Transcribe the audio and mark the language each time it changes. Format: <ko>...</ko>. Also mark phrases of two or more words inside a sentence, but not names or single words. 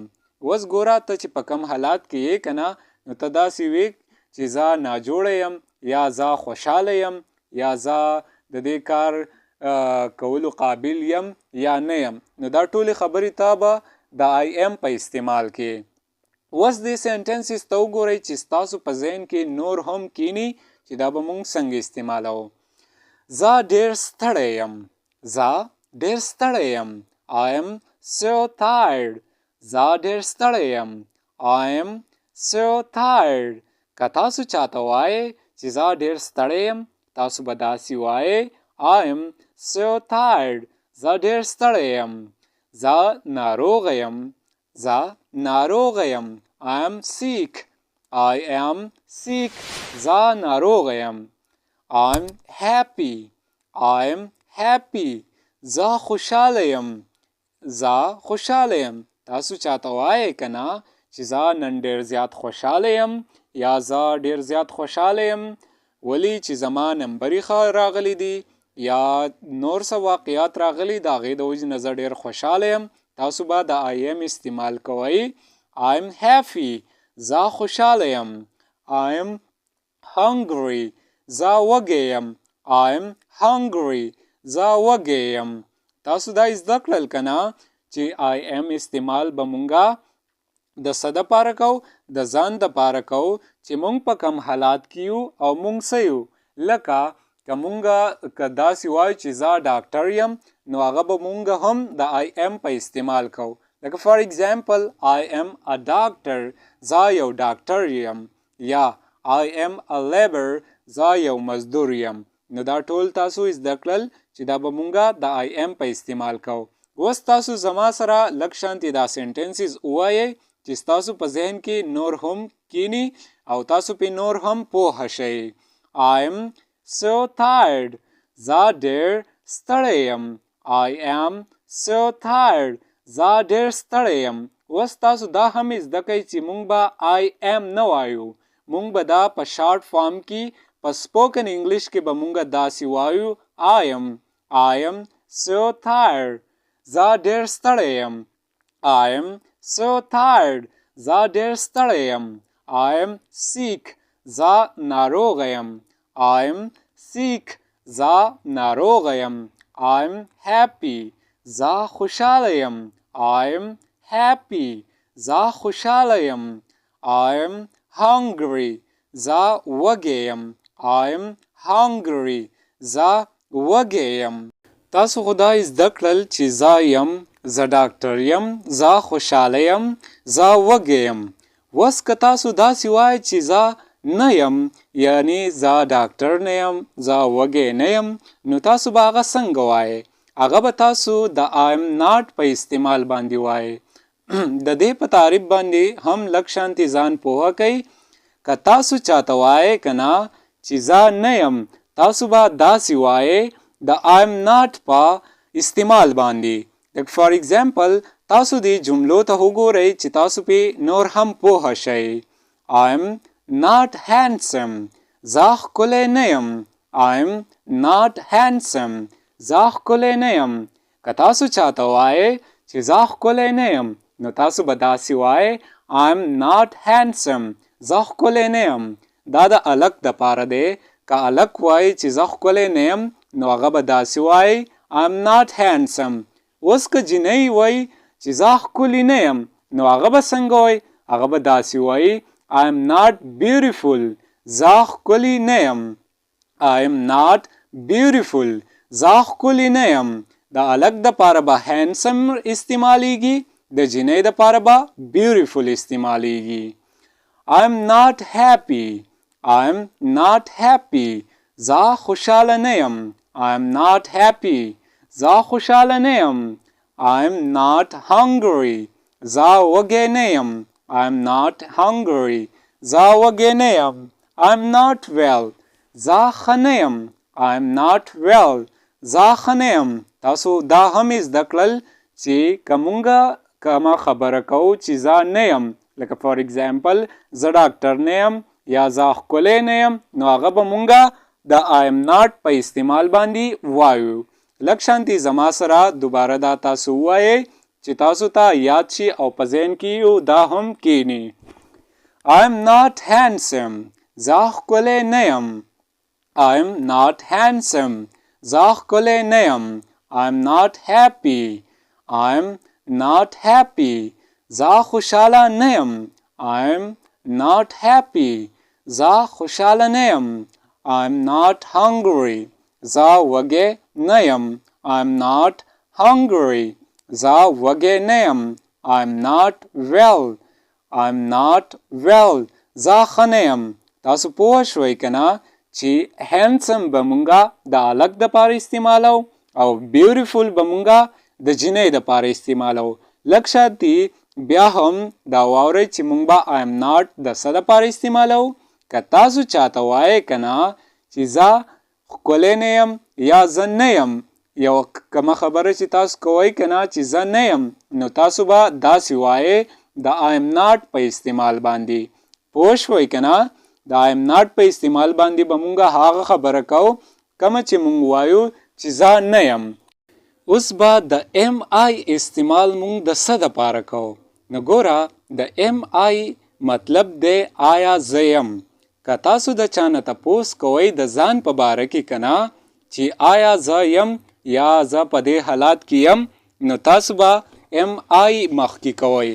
<ps>اوس ګوره ته چې په کم حالات کې یې که نه نو ته داسې وی چې زه ناجوړه یم یا زه خوشحاله یم یا زه د دې کار کولو قابل یم یا نه یم نو دا ټولې خبرې ته به د</ps> <en>I am</en> <ps>په استعمال کې. اوس دې سنټنسز ته وګورئ چې ستاسو په ذهن کې نور هم کینی چې دا به مونږ څنګه استعمالو. زه ډېر ستړی یم. زه ډېر ستړی یم.</ps> <en>I am so tired.</en> <ps>زه ډېر ستړی یم.</ps> <en>I am so tired.</en> <ps>که تاسو چاته وایئ چې زه ډېر ستړی یم تاسو به داسې وایئ</ps> <en>I am so tired.</en> <ps>زه ډېر ستړی یم. زه ناروغه یم. زه ناروغه یم.</ps> <en>I am sick. I am sick.</en> <ps>زه ناروغه یم.</ps> <en>I'm happy. I'm happy.</en> <ps>زه خوشحاله یم. زه خوشحاله یم. تاسو چاته وایئ که نه چې زه نن ډېر زیات خوشحاله یم یا زه ډېر زیات خوشحاله یم ولې چې زما نمبرې ښه راغلی دي یا نور څه واقعات راغلي د هغې د وجې نه زه ډېر خوشحاله یم تاسو به د</ps> <en>I am</en> <ps>استعمال کوئ.</ps> <en>I'm happy.</en> <ps>زه خوشحاله یم.</ps> <en>I'm hungry.</en> <ps>زه وږی یم.</ps> <en>I'm hungry.</en> <ps>زه وږی یم. تاسو دا زده کړل که نه چې</ps> <en>I am</en> <ps>استعمال به مونږه د څه دپاره کوو د ځان دپاره کوو چې مونږ په کم حالات کې یو او مونږ څه یو لکه که مونږه که داسې وایو چې زه ډاکټر یم نو هغه به مونږ هم د</ps> <en>I am</en> <ps>په استعمال کوو.</ps> <en>لکه for example I am a doctor.</en> <ps>زه یو ډاکټر یم یا</ps> <en>I am a labor.</en> <ps>زه یو مزدور یم. نو دا ټول تاسو زده کړل چې دا به مونږه د</ps> <en>I am</en> <ps>په استعمال کوو. اوس تاسو زما سره لږ شانتې دا سنټنسز ووایئ چې ستاسو په ذهن کې نور هم کینی او تاسو پې نور هم پوهه شئ.</ps> <en>I am so tired.</en> <ps>زه ډېر ستړی یم.</ps> <en>I am so tired.</en> <ps>زه ډېر ستړی یم. اوس تاسو دا هم زده کئ چې مونږ به</ps> <en>I am</en> <ps>نه وایو. مونږ به دا په</ps> <en>short form</en> <ps>کې په</ps> <en>spoken English</en> <ps>کې به مونږ داسې وایو</ps> <en>I am so tired.</en> <ps>زه ډېر ستړی یم.</ps> <en>I am so tired.</en> <ps>زه ډېر ستړی یم.</ps> <en>I am sick.</en> <ps>زه ناروغه یم.</ps> <en>I am sick.</en> <ps>زه ناروغه یم.</ps> <en>I am happy.</en> <ps>زه خوشحاله یم.</ps> <en>I am happy.</en> <ps>زه خوشحاله یم.</ps> <en>I am hungry.</en> <ps>زه وږی یم.</ps> <en>I am hungry.</en> <ps>زه وږی یم. تاسو خو دا زده کړل چې زه یم زه ډاکټر یم زه خوشحاله یم زه وږی یم. اوس که تاسو داسې وایئ چې زه نه یم یعنی زه ډاکټر نه یم زه وږی نه یم نو تاسو به هغه څنګه وایئ؟ هغه به تاسو د</ps> <en>I am not</en> <ps>په استعمال باندې وایئ. د دې په تعریف باندې هم لږ شانتې ځان پوهه کئ. که تاسو چاته وایئ که نه چې زه نه یم تاسو به داسې وایئ د</ps> <en>I am not</en> <ps>په استعمال باندې. لکه</ps> <en>for example</en> <ps>تاسو دې جملو ته وګورئ چې تاسو پې نور هم پوهه شئ.</ps> <en>I am not handsome.</en> <ps>زه ښکلی نه یم.</ps> <en>I am not handsome.</en> <ps>زه ښکلی نه یم. که تاسو چاته وایئ چې زه ښکلی نه یم نو تاسو به داسې وایئ</ps> <en>I am not handsome.</en> <ps>زه ښکلی نه یم. دا د الک دپاره دی که الک وای چې زه ښکلی نه یم نو هغه به داسې وای</ps> <en>I'm not handsome.</en> <ps>اوس که جینۍ وای چې زه ښکلي نه یم نو هغه به څنګه وای؟ هغه به داسې وای</ps> <en>I'm not beautiful.</en> <ps>زه ښکلي نه یم.</ps> <en>I'm not beautiful.</en> <ps>زه ښکلي نه یم. د الک دپاره به handsome استعمالیږي، د جینۍ دپاره به beautiful استعمالیږي.</ps> <en>I'm not happy. I'm not happy.</en> <ps>زه خوشحاله نه یم.</ps> <en>I'm not happy.</en> <ps>زه خوشحاله نه یم.</ps> <en>I'm not hungry.</en> <ps>زه وږی نه یم.</ps> <en>I'm not hungry.</en> <ps>زه وږی نه یم.</ps> <en>I'm not well.</en> <ps>زه ښه نه یم.</ps> <en>I'm not well.</en> <ps>زه ښه نه یم. تاسو دا هم زده کړل چې که مونږه کومه خبره کوو چې زه نه یم، لکه</ps> <en>for example</en> <ps>زه ډاکټر نه یم یا زه ښکلی نه یم، نو هغه به مونږه د</ps> <en>I am not</en> <ps>په استعمال باندې وایو. لږ شانتي زما سره دوباره دا تاسو ووایئ چې تاسو ته یاد شي او په ذهن کې یو دا هم کینی.</ps> <en>I am not handsome.</en> <ps>زه ښکلی نه یم.</ps> <en>I am not handsome.</en> <ps>زه ښکلی نه یم.</ps> <en>I am not happy. I am not happy.</en> <ps>زه خوشحاله نه یم.</ps> <en>I am not happy.</en> <ps>زه خوشحاله نه یم.</ps> <en>I am not hungry.</en> <ps>زه وږی نه یم.</ps> <en>I am not hungry.</en> <ps>زه وږی نه یم.</ps> <en>I am not well. I am not well.</en> <ps>زه ښه نه یم. تاسو پوه شوئ که نه چې handsome به مونږه د الک دپاره استعمالو او beautiful به مونږه د جینۍ دپاره استعمالو. لږ شانتي بیا هم دا واورئ چې مونږ به</ps> <en>I am not</en> <ps>د څه دپاره استعمالو. که تاسو چاته وایئ که نه چې زه ښکلی نه یم یا زه نه یم، یو کومه خبره چې تاسو کوئ که نه چې زه نه یم، نو تاسو به داسې وایئ د</ps> <en>I am not</en> <ps>په استعمال باندې. پوه شوئ که نه؟ د</ps> <en>I am not</en> <ps>په استعمال باندې به مونږ هغه خبره کوو کومه چې مونږ وایو چې زه نه یم. اوس به د MI استعمال مونږ د څه دپاره کوو؟ نو ګوره د MI مطلب دی آیا زه یم. که تاسو د چا نه تپوس کوئ د ځان په باره کې که نه چې آیا زه یم یا زه په دې حالات کې یم، نو تاسو به MI مخکې کوئ.</ps>